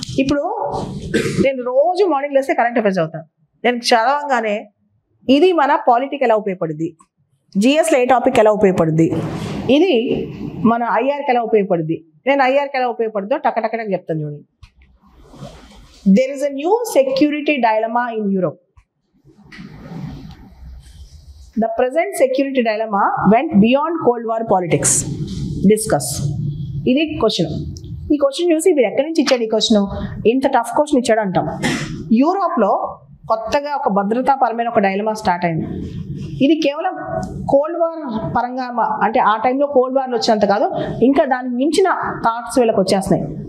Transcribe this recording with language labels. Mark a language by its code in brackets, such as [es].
[te] ఇప్పుడు నేను రోజు మార్నింగ్ లేస్తే కరెంట్ అఫైర్స్ చదువుతాను. నేను చదవంగానే ఇది మన పాలిటిక్ ఎలా ఉపయోగపడుద్ది, జిఎస్లో ఏ టాపిక్ ఎలా ఉపయోగపడుద్ది, ఇది మన ఐఆర్కి ఎలా ఉపయోగపడుద్ది, నేను ఐఆర్కి ఎలా ఉపయోగపడుతుందో టక్కటక్కడకి చెప్తాను చూడండి. [en] There is a new security dilemma in Europe. The present security dilemma went beyond Cold War politics. Discuss. [te] ఇది క్వశ్చన్. ఈ క్వశ్చన్ చూసి వీడు ఎక్కడి నుంచి ఇచ్చాడు ఈ క్వశ్చన్, ఇంత టఫ్ క్వశ్చన్ ఇచ్చాడు అంటాం. యూరోప్లో కొత్తగా ఒక భద్రతాపరమైన ఒక డైలమా స్టార్ట్ అయింది. ఇది కేవలం కోల్డ్ వార్ పరంగా, అంటే ఆ టైంలో కోల్డ్ వార్లు వచ్చినంత కాదు, ఇంకా దానికి మించిన థాట్స్ వీళ్ళకి వచ్చేస్తున్నాయి.